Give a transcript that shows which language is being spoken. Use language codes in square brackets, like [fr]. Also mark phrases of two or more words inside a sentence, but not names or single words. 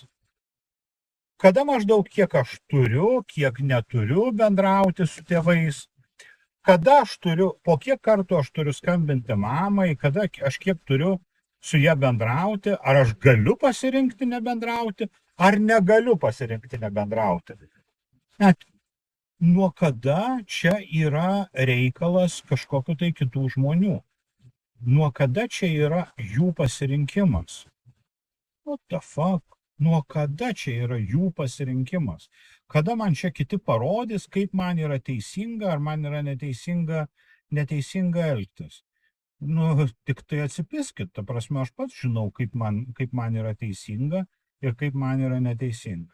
[lt] Kada maždaug kiek aš turiu, kiek neturiu bendrauti su tėvais, kada aš turiu, po kiek kartų aš turiu skambinti mamai, kada aš kiek turiu su ją bendrauti, ar aš galiu pasirinkti nebendrauti, ar negaliu pasirinkti nebendrauti. Net nuo kada čia yra reikalas kažkokio tai kitų žmonių? Nuo kada čia yra jų pasirinkimas? [en] What the fuck? [lt] Nuo kada čia yra jų pasirinkimas? Kada man čia kiti parodys, kaip man yra teisinga, ar man yra neteisinga elgtis? Tik tai atsipiskit, ta prasme, aš pats žinau, kaip man yra teisinga ir kaip man yra neteisinga.